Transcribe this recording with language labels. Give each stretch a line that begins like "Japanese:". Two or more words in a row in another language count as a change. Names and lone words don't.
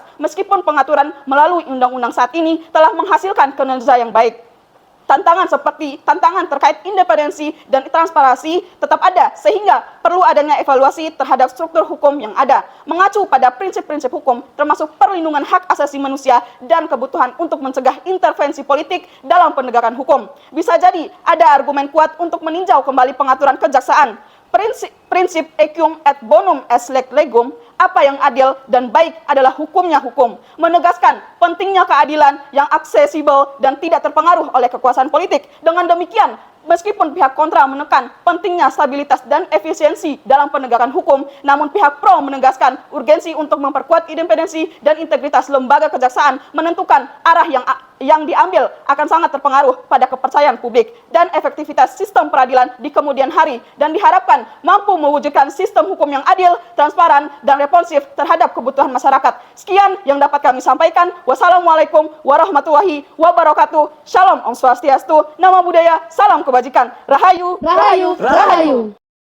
Indonesian: Meskipun pengaturan melalui undang-undang saat ini telah menghasilkan kinerja yang baik, tantangan terkait independensi dan transparansi tetap ada, sehingga perlu adanya evaluasi terhadap struktur hukum yang ada, mengacu pada prinsip-prinsip hukum termasuk perlindungan hak asasi manusia dan kebutuhan untuk mencegah intervensi politik dalam penegakan hukum. Bisa jadi ada argumen kuat untuk meninjau kembali pengaturan kejaksaan.
Latin: Prinsip equum et bonum est leg legum,
Indonesian: apa yang adil dan baik adalah hukumnya hukum, menegaskan pentingnya keadilan yang aksesibel dan tidak terpengaruh oleh kekuasaan politik. Dengan demikian, Meskipun pihak kontra menekan pentingnya stabilitas dan efisiensi dalam penegakan hukum, namun pihak pro menegaskan urgensi untuk memperkuat independensi dan integritas lembaga kejaksaan, menentukan arah yang diambil akan sangat terpengaruh pada kepercayaan publik dan efektivitas sistem peradilan di kemudian hari, dan diharapkan mampu mewujudkan sistem hukum yang adil, transparan, dan responsif terhadap kebutuhan masyarakat. Sekian yang dapat kami sampaikan.
Arabic: والسلام عليكم ورحمة الله وبركاته.
Indonesian: Shalom,
Balinese: Om Swastiastu,
Pali: Nama Budaya,
Indonesian: Salam Kebajikan. Rahayu, Rahayu, Rahayu.